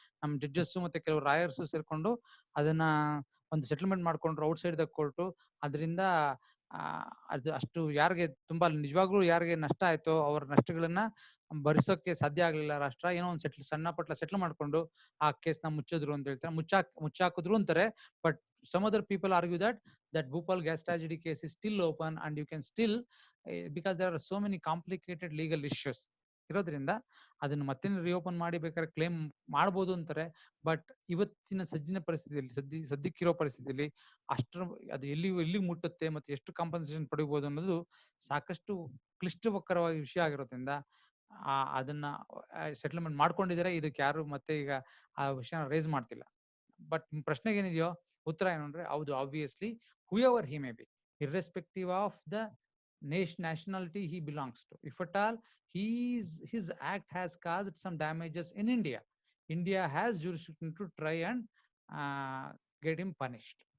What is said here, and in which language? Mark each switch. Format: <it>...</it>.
<kn>ನಮ್ಮ ಜಡ್ಜಸ್ ಮತ್ತೆ ಕೆಲವು ರಾಯರ್ಸ್ ಸೇರ್ಕೊಂಡು ಅದನ್ನ ಒಂದು ಸೆಟಲ್ಮೆಂಟ್ ಮಾಡ್ಕೊಂಡ್ರು</kn> <en>Outside the court.</en> <kn>ಅದರಿಂದ ಅದು ಅಷ್ಟು ಯಾರಿಗೆ ತುಂಬಾ ನಿಜವಾಗ್ಲೂ ಯಾರಿಗೆ ನಷ್ಟ ಆಯ್ತೋ ಅವ್ರ ನಷ್ಟಗಳನ್ನ ಭರಿಸೋಕೆ ಸಾಧ್ಯ ಆಗ್ಲಿಲ್ಲ ರಾಷ್ಟ್ರ. ಏನೋ ಒಂದು ಸಣ್ಣ ಪಟ್ಲ ಸೆಟ್ಲ್ ಮಾಡ್ಕೊಂಡು ಆ ಕೇಸ್ನ ಮುಚ್ಚಿದ್ರು ಅಂತ ಹೇಳ್ತಾರೆ. ಮುಚ್ಚಾಕಿದ್ರು ಅಂತಾರೆ. But</kn> <en>some other people argue that Bhopal gas tragedy case is still open and you can still because there are so many complicated legal issues</en> <kn>ಇರೋದ್ರಿಂದ ಅದನ್ನು ಮತ್ತೆ ರಿಓಪನ್ ಮಾಡಿ ಬೇಕಾದ್ರೆ ಕ್ಲೇಮ್ ಮಾಡ್ಬೋದು ಅಂತಾರೆ. ಬಟ್ ಇವತ್ತಿನ ಪರಿಸ್ಥಿತಿಯಲ್ಲಿ ಸದ್ಯಕ್ಕಿರೋ ಪರಿಸ್ಥಿತಿಯಲ್ಲಿ ಅಷ್ಟರ ಅದು ಎಲ್ಲಿ ಮುಟ್ಟುತ್ತೆ ಮತ್ತೆ ಎಷ್ಟು ಕಾಂಪನ್ಸೇಷನ್ ಪಡಿಬಹುದು ಅನ್ನೋದು ಸಾಕಷ್ಟು ಕ್ಲಿಷ್ಟಕರವಾದ ವಿಷಯ ಆಗಿರೋದ್ರಿಂದ ಅದನ್ನ ಸೆಟಲ್ಮೆಂಟ್ ಮಾಡ್ಕೊಂಡಿದ್ದಾರೆ. ಇದಕ್ಕೆ ಯಾರು ಮತ್ತೆ ಈಗ ಆ ವಿಷಯನ ರೇಸ್ ಮಾಡ್ತಿಲ್ಲ.</kn> <en>but</en> <kn>ಪ್ರಶ್ನೆಗೆ ಏನಿದೆಯೋ ಉತ್ತರ ಏನು ಅಂದ್ರೆ ಹೌದು,</kn> <en>Obviously whoever he may be, irrespective of the nationality he belongs to, if at all his act has caused some damages in India has jurisdiction to try and get him punished.</en>